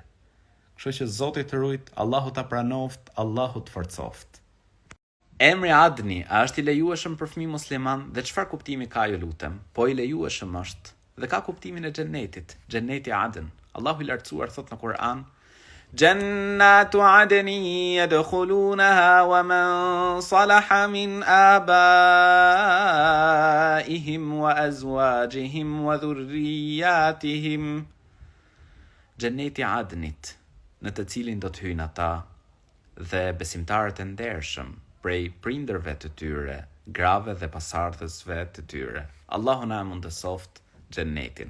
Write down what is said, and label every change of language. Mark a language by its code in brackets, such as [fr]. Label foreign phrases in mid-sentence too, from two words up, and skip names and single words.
[sq] Kështu që Zoti të rujt, Allahu ta pranoft, Allahu të forcoft. Emri Adni, a është i lejueshëm për fëmijë musliman dhe çfarë kuptimi ka ju lutem? Po i lejueshëm është dhe ka kuptimin e xhennetit, xhenneti Adn. Allahu i lartësuar thot në Kur'an: [ar] جنات عدن يدخلونها ومن صلح من آبائهم وأزواجهم وذرياتهم. [sq] Xhenneti Adnit, në të cilin do të hyjnë ata dhe besimtarët e ndershëm prej prindërve të tyre, grave dhe pasardhësve të tyre. Allahu na mundësoft xhennetin.